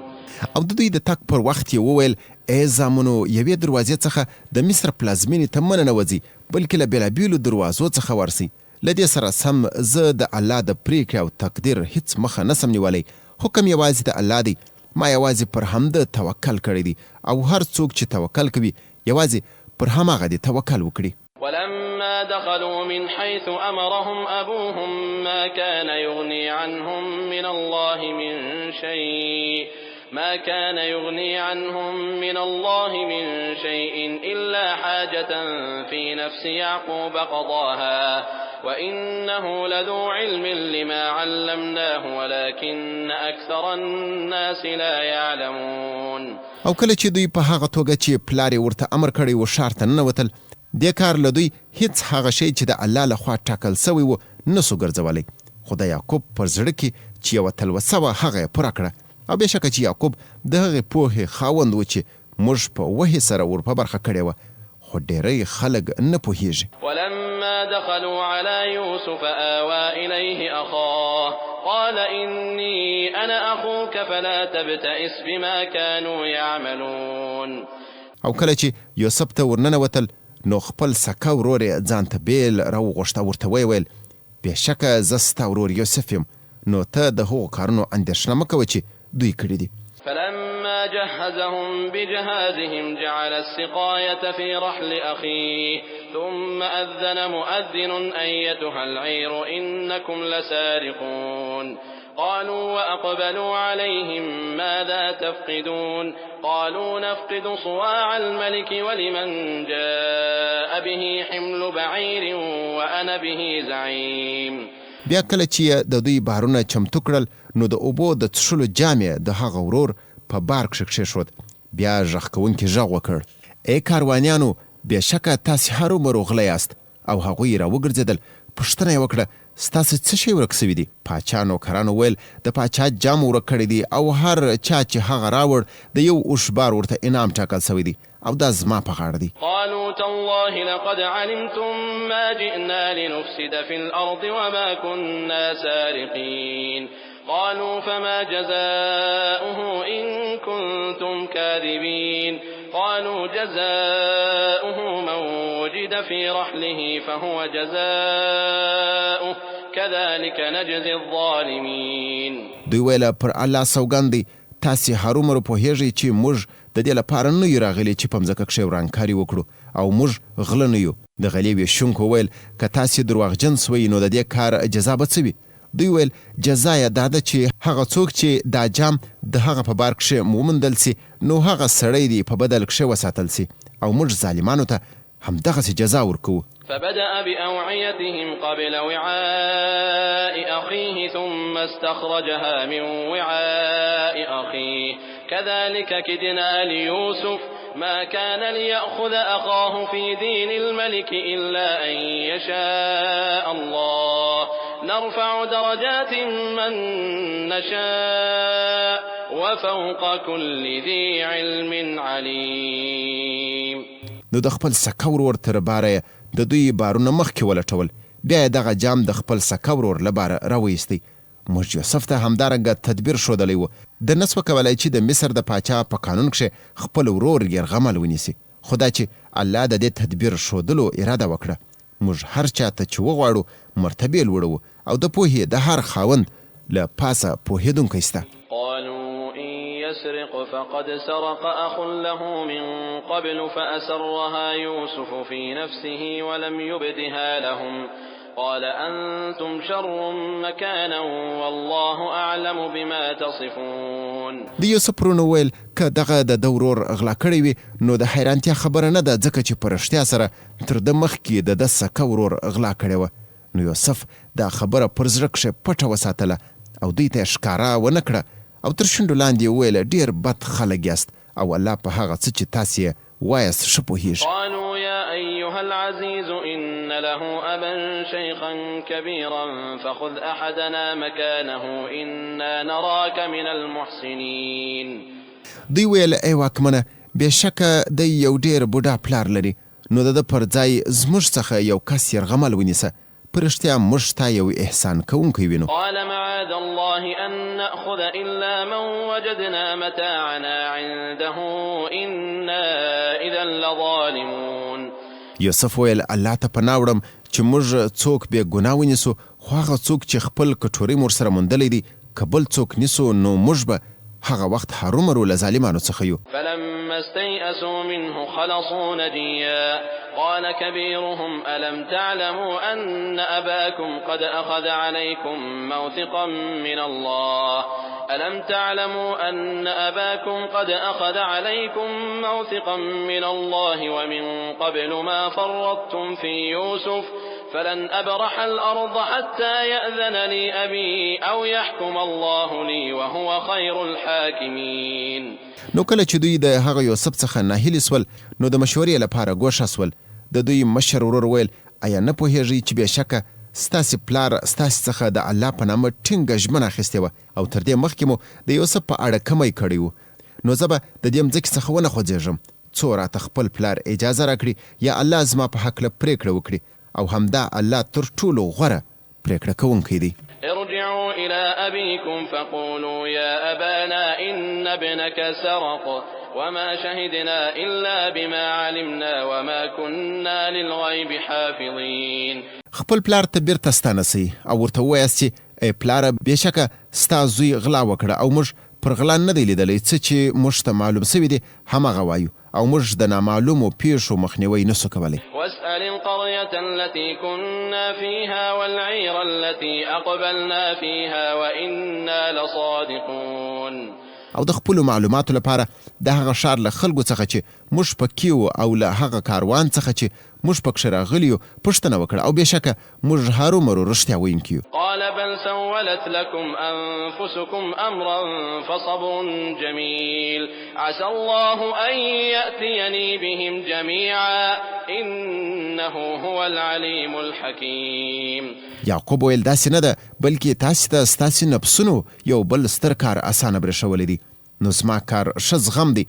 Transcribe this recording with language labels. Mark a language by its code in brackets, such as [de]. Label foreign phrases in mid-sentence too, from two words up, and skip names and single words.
[ps] او د دوی د تګ پر وخت یې وویل ای زامنو یوې دروازې څخه د مصر پلازمینې ته مه ننوځئ بلکې له بېلابېلو دروازو څخه ورسئ. له دې سره سم زه د الله د پریکړې او تقدیر هیڅ مخه نسم نیولی، حکم یوازې د الله دی، ما یوازې پر همده توکل کړی دی او هر څوک چې توکل کوي یوازې پر هماغه دی توکل وکړي. [ar] ولما دخلوا من حيث أمرهم أبوهم ما كان يغني عنهم من الله من شيء إلا حاجة في نفس يعقوب قضاها وإنه لذو علم لما علمناه ولكن أكثر الناس لا يعلمون. [ps] او کله چې دوی په هغه توګه چې پلار یې ورته امر کړی و ښار ته ننوتل دې کار له دوی هیڅ هغه شی چې د الله لخوا ټاکل سوی و نسو ګرځولی، خو د یعقوب پر زړه کې چې یوه تلوسه وه هغه یې پوره کړه. او بېشکه چې یعقوب د هغې پوهې خاوند و چې موږ په وحي سره ور په برخه کړې وه، خو ډېری خلک نه پوهېږي. [ar] ولما دخلوا على يوسف آوى إليه أخاه قال إني أنا أخوك فلا تبتئس بما كانوا يعملون. [ps] او کله چې یوسف ته ورننوتل نو خپل سکه ورور یې ځان ته بیل راوغوښته، ورته ویل بېشکه زه ستا ورور یوسف یم، نو ته د هغو کارونو اندېښنه مه کوه چې دوی کړي دي. [ar] فلما جهزهم بجهازهم جعل السقاية في رحل أخيه ثم أذن مؤذن أيتها العير إنكم لسارقون. قالوا وأقبلوا عليهم ماذا تفقدون قالوا نفقد صواع الملك ولمن جاء به حمل بعير وأنا به زعيم. [ps] بیا کله چې د دوی بارونه چمتو کړل نو د اوبو د څښلو جام یې د هغه ورور په بار کښې کښېښود. بیا غږ کوونکي غږ وکړ، ای کاروانیانو، بېشکه تاسې هرومرو غله یاست. او هغوی راوګرځېدل. پوښتنه یې وکړه، ستاسې څه شی ورک سوي دي؟ پاچا نوکرانو ویل د پاچا جام ورک کړی دی او هر چا چې هغه راوړ د یو اوښ بار ورته انعام ټاکل سوی دی او دا زما په غاړه دی. [ar] قالوا تالله لقد علمتم ما جئنا لنفسد في الأرض وما كنا سارقين. قالوا فما جزاؤه إن كنتم كاذبين. قالوا جزاؤه من وجد في رحله فهو جزاؤه كذلك نجزي الظالمين. [ps] دوی ویله پر الله سوګند دی، تاسې هرومرو پوهېږئ چې موږ د دې لپاره نه یو راغلي چې په مځکه کښې ورانکاري وکړو او موږ غله نه یو. د غلې ویشونکو ویل که تاسې دروغجن سوئ نو د دې کار جزا به څه وي؟ دوی ویل جزا یې دا ده چې هغه څوک چې دا جام د هغه په بار کښې وموندل سي نو هغه سړی دی په بدل کښې وساتل سي او موږ ظالمانو ته همدغسې جزا ورکوو. [ar] فبدأ بأوعيتهم قبل وعاء أخيه ثم استخرجها من وعاء أخيه كذلك كدنا ليوسف ما كان ليأخذ أخاه في دين الملك إلا أن يشاء الله نرفع درجات من نشاء وفوق كل ذي علم عليم. [ps] نو د خپل سکه ورور تر باره د دوی بارونه مخکې ولټول. بیا یې دغه جام د خپل سکه ورور له باره راویستی. موږ یوسف ته همدارنګه تدبیر ښودلی و، د نس وکولی چې د مصر د پاچا په قانون کښې خپل ورور یرغمل ونیسي. خو دا چې الله د دې تدبیر ښودلو اراده وکړه. موږ هر چا ته چې وغواړو مرتبې لوړوو او د پوهې د هر خاوند له پاسه پوهېدونکی سته. [ar] يسرق فقد سرق أخ له من قبل فأسرها يوسف في نفسه ولم يبدها لهم قال أنتم شر مكانا والله أعلم بما تصفون. [ps] د یوسف ورونو ویل که دغه د ده ورور غلا کړی وي نو د حیرانتیا خبره نه ده، ځکه چې په رښتیا سره تر ده مخکې د ده سکه ورور غلا کړې وه. نو یوسف دا خبره پر زړه کښې پټه وساتله او دوی ته یې ښکاره ونه کړه او تر شونډو لاندې یې وویله ډېر بد خلک یاست او الله په هغه څه چې تاسې یې وایاست ښه پوهېږي. [ar] قالوا يا أيها العزيز إن له أبا شيخا كبيرا فخذ أحدنا مكانه إنا نراك من المحسنين. [ps] دوی ویل ای واکمنه، بېشکه دی یو ډېر بوډا پلار لري، نو د ده پر ځای زموږ څخه یو کس یرغمل ونیسه، په رښتیا موږ تا یو احسان کوونکی وینو. [ar] قال معاذ الله أن نأخذ إلا من وجدنا متاعنا عنده إنا إذا لظالمون. [ps] یوسف ویل الله ته پناه وړم چې موږ څوک بې ګناه ونیسو، خو هغه څوک چې خپل کټوري مور سره موندلی دی که بل څوک نیسو نو موږ به هغه وخت هرومرو له ظالمانو څخه یو. [ar] فلما استيئسوا منه خلصوا نجيا قال كبيرهم ألم تعلموا أن أباكم قد أخذ عليكم موثقا من الله ألم تعلموا أن أباكم قد أخذ عليكم موثقا من الله ومن قبل ما فرطتم في يوسف فلن أبرح الأرض حتى يأذن لي أبي أو يحكم الله لي وهو خير الحاكمين. [ps] نو کله چې دوی د هغه یوسف څخه ناهیلي سول نو د مشورې لپاره ګوښه سول. د دوی مشر ورور ویل آیا نه پوهیږئ چې بېشکه ستاسې پلار ستاسې څخه د الله په نامه ټینګه ژمنه اخیستې وه او تر دې مخکې مو د یوسف په اړه کمی کړی و، نو زه به د دې مځکې څخه ونه خوځېږم څو راته خپل پلار اجازه راکړي یا الله زما په هکله پرېکړه وکړي، او همدا الله تر ټولو غوره پرېکړه کوونکی دی. [ar] ارجعوا إلى أبيكم فقولوا يا أبانا إن ابنك سرق وما شهدنا إلا بما علمنا وما كنا للغيب حافظين. [ps] خپل پلار ته بیرته ستانسئ او ورته ووایاست چې ای پلاره بېشکه ستا زوی غلا وکړه او موږ پر غلا نه دی لیدلی، څه چې موږ ته معلوم سوي دي هماغه وایو او موږ د نامعلومو پیښو مخنیوی نسو کولی. [ar] واسأل القرية التي كنا فيها والعير التي أقبلنا فيها وإنا لصادقون. [ps] او د خپلو معلوماتو لپاره د هغه ښار له خلکو څخه چې موږ پکې وو او له هغه کاروان څخه چې موږ پکښې راغلي یو پوښتنه وکړه او بېشکه موږ هرومرو رښتیا ویونکي یو. [ar] قال بل سولت لكم أنفسكم أمرا فصبر جميل عسى الله أن يأتيني بهم جميعا إنه هو العليم الحكيم. [ps] یعقوب ویل داسې نه ده بلکې تاسې ته ستاسې نفسونو یو بل ستر کار اسانه برېښولی دی، نو زما کار ښه زغم دی.